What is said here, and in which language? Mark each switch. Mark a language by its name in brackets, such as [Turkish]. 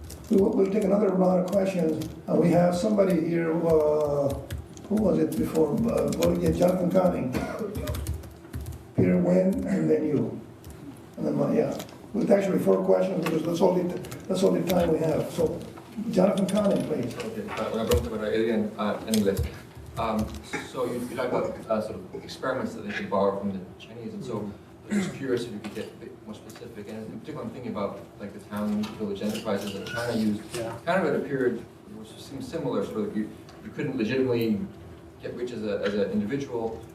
[English] We'll take another round of questions, and we have somebody here, who was it before? Jonathan Conning, Peter Wynn, and then you. And then, yeah. With actually 4 questions, because that's all the time we have. So, Jonathan Conning, please. [Spanish] Okay, una pregunta para Adrian en inglés. [English] So you talk about sort of experiments that they can borrow from the Chinese, and so I'm just curious if you could get a bit more specific. And in particular, I'm thinking about like the town village enterprises that China used, kind of at a period which seems similar. Sort of you couldn't legitimately get rich as an individual.